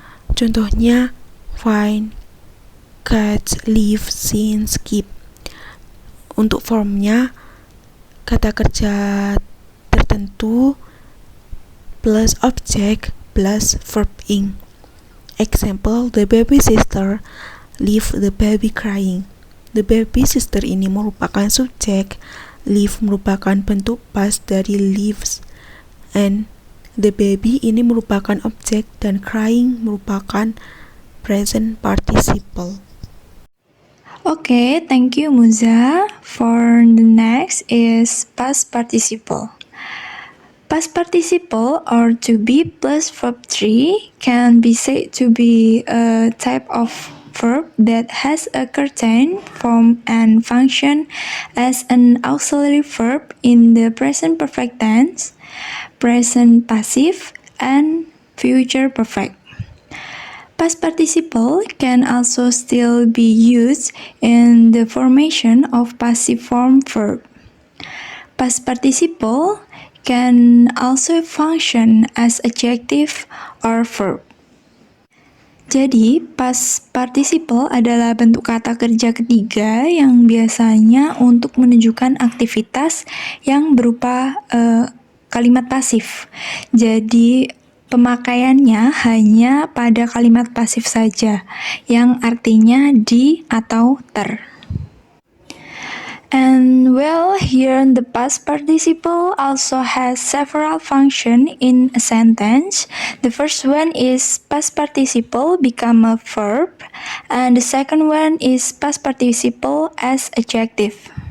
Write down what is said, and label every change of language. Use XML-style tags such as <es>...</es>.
<id>Contohnya find, catch, leave, sing, skip. Untuk formnya kata kerja tertentu plus object plus verb ing.</id> <en>Example, the baby sister leave the baby crying.</en> <id>The baby sister ini merupakan subjek, leave merupakan bentuk past dari leaves,</id> <en>and the baby</en> <id>ini merupakan objek dan crying merupakan present participle.</id> <en>Okay, thank you Muza. For the next is past participle. Past participle or to be plus verb 3 can be said to be a type of verb that has a certain form and function as an auxiliary verb in the present perfect tense, present passive, and future perfect. Past participle can also still be used in the formation of passive form verb. Past participle can also function as adjective or verb.</en> <id>Jadi, past participle adalah bentuk kata kerja ketiga yang biasanya untuk menunjukkan aktivitas yang berupa kalimat pasif. Jadi, pemakaiannya hanya pada kalimat pasif saja, yang artinya di atau ter.</id> <en>And well, here the past participle also has several functions in a sentence. The first one is past participle become a verb, and the second one is past participle as adjective.</en>